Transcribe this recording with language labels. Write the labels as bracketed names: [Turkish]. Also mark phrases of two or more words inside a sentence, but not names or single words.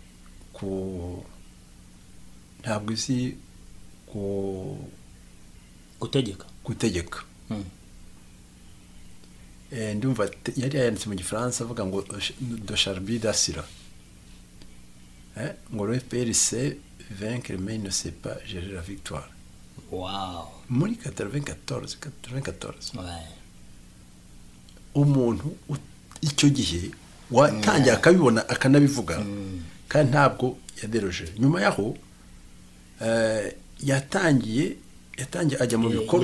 [Kinyarwanda] gutegeka ndumva yari yanditse mu gifaransa avuga ngo de Charby d'Assira ngo [French] le FPR c'est vaincre mais ne sait pas gérer la victoire. [Kinyarwanda] Wow. Muri 94 umuntu icyo gihe watangiye akabibona akanabivuga kandi ntabwo yaderoje. Nyuma yaho yatangiye ajya mu bikorwa